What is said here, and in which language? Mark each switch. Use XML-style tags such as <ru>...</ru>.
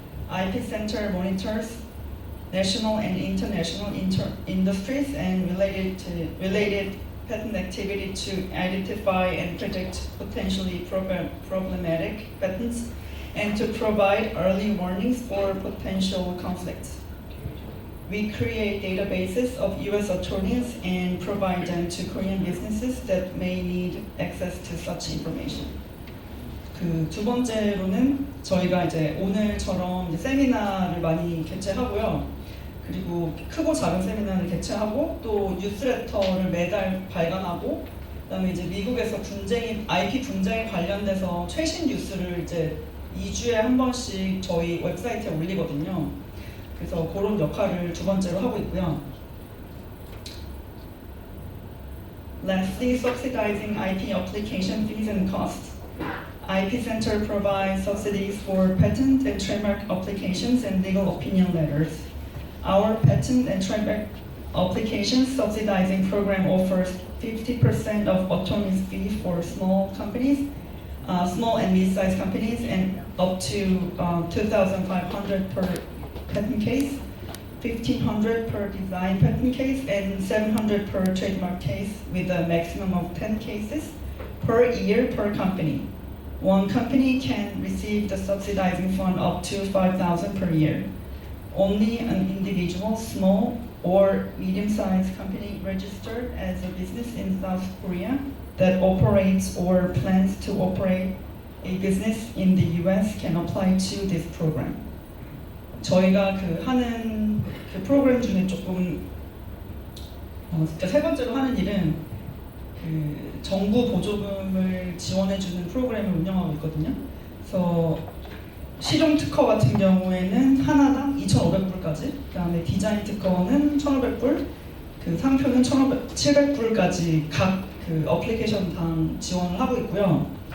<en>IPcen터 monitors national and international industries and related patent activity to identify and predict potentially problematic patents and to provide early warnings for potential conflicts. We create databases of U.S. attorneys and provide them to Korean businesses that may need access to such information.</en> <ko>그 두 번째로는 저희가 이제 오늘처럼 이제 세미나를 많이 개최하고요. 그리고 크고 작은 세미나를 개최하고 또 뉴스레터를 매달 발간하고 그다음에 이제 미국에서 IP 분쟁에 관련돼서 최신 뉴스를 이제 2주에 한 번씩 저희 웹사이트에 올리거든요. 그래서 그런 역할을 두 번째로 하고 있고요.</ko> <en>Lastly, subsidizing IP application fees and costs. IPcen터 provides subsidies for patent and trademark applications and legal opinion letters. Our patent and trademark application subsidizing program offers 50% of attorney's fee for small companies, small and mid-sized companies, and up to $2,500 per patent case, $1,500 per design patent case, and $700 per trademark case, with a maximum of 10 cases per year per company. One company can receive the subsidizing fund up to $5,000 per year. Only an individual, small or medium-sized company registered as a business in South Korea that operates or plans to operate a business in the US can apply to this program.</en> <ko>저희가 하는 프로그램 중에 조금 세 번째로 하는 일은 정부 보조금을 지원해주는 프로그램을 운영하고 있거든요. 그래서 실용 특허 같은 경우에는 하나당 2,500불까지, 그다음에 디자인 특허는 1,500불, 상표는 700불까지 각 어플리케이션당 지원을 하고 있고요.</ko>